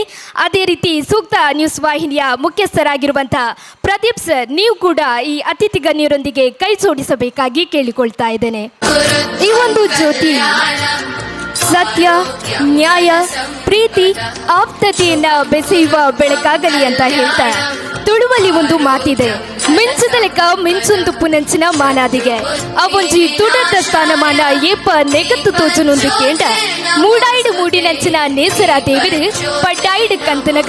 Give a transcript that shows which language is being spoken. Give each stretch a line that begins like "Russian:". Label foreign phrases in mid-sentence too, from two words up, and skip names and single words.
Kannada: ಅದೇ ರೀತಿ ಸೂಕ್ತ ನ್ಯೂಸ್ ವಾಹಿನಿಯ ಮುಖ್ಯಸ್ಥರಾಗಿರುವಂಥ ಪ್ರದೀಪ್ ಸರ್, ನೀವು ಕೂಡ ಈ ಅತಿಥಿ ಗಣ್ಯರೊಂದಿಗೆ ಕೈ ಜೋಡಿಸಬೇಕಾಗಿ ಕೇಳಿಕೊಳ್ತಾ ಇದ್ದೇನೆ. ಈ ಒಂದು ಜ್ಯೋತಿ ಸತ್ಯ, ನ್ಯಾಯ, ಪ್ರೀತಿ, ಆಪ್ತತೆಯನ್ನ ಬೆಸೆಯುವ ಬೆಳಕಾಗಲಿ ಅಂತ ಹೇಳ್ತಾ, ತುಳುವಲ್ಲಿ ಒಂದು ಮಾತಿದೆ,
Tulu: ಮಿಂಚದಲೆಕ ಮಿಂಚೊಂದು ಪುನಂಚಿನ ಮಾನಾದಿಗೆ ಅವೊಂಜಿ ತುಡದ ಸ್ಥಾನಮಾನ ಏಪ ನೆಗತ್ತು ತೋಜುನೊಂದು ಕೇಂಡ ಮೂಡಾಯಿಡು ಮೂಡಿನಂಚಿನ ನೇಸರ ದೇವಿರು ಪಡ್ಡಾಯಿಡು ಕಂತನಗ